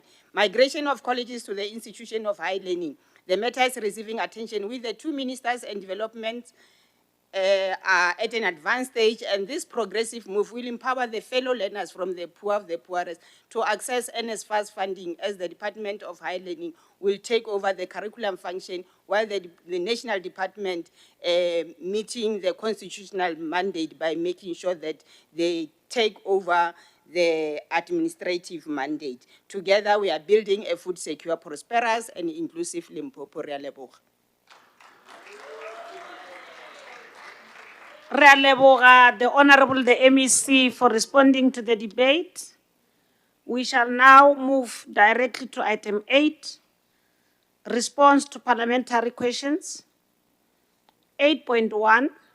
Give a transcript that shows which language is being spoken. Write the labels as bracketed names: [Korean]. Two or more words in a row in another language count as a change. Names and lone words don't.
[English] Migration of colleges to the institution of high learning. The matter is receiving attention with the 2 ministers and development are at an advanced stage, and this progressive move will empower the fellow learners from the poor of the poorest to access NSFAS funding as the Department of Higher Learning will take over the curriculum function while the National Department meeting the constitutional mandate by making sure that they take over the administrative mandate. Together, we are building a food secure, prosperous, and inclusive Limpopo. [Northern Sotho] Re a leboga. Re a leboga [English] the Honorable the MEC for responding to the debate. We shall now move directly to item 8, response to parliamentary questions. 8.1.